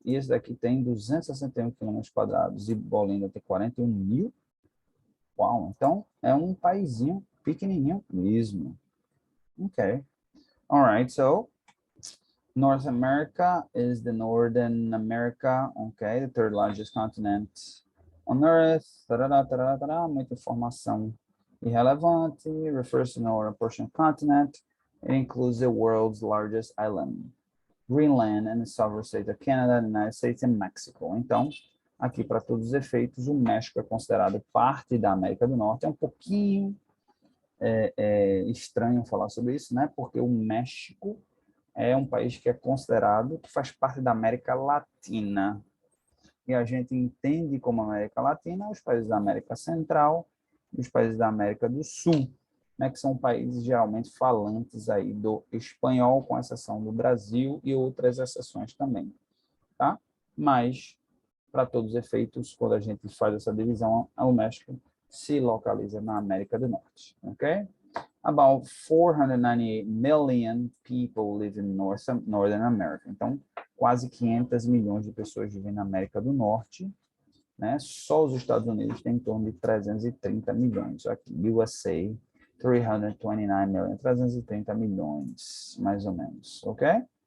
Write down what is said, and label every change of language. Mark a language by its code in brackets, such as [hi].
[pt] E esse daqui tem 261 quilômetros quadrados e Olinda tem 41 mil? Uau, então é um paizinho pequenininho mesmo. Okay. [en] All right, so North America is the Northern America, okay, the third largest continent on Earth. [pt] Tarará, tarará, tarará, muita informação irrelevante. [en] Refers to the northern portion of the continent. It includes the world's largest island, Greenland, and the sovereign state of Canada, the United States, and Mexico. [pt] Então, aqui, para todos os efeitos, o México é considerado parte da América do Norte. É um pouquinho estranho falar sobre isso, né? Porque o México é um país que é considerado, que faz parte da América Latina. E a gente entende como América Latina os países da América Central e os países da América do Sul, né? Que são países geralmente falantes aí do espanhol, com exceção do Brasil e outras exceções também, tá? Mas, para todos os efeitos, quando a gente faz essa divisão, o México se localiza na América do Norte, ok? [en] About 498 million people live in Northern America. [pt] Então, quase 500 milhões de pessoas vivem na América do Norte, né? Só os Estados Unidos têm em torno de 330 milhões. Aqui, USA, [en] 329 million, [pt] 330 milhões, mais ou menos, ok?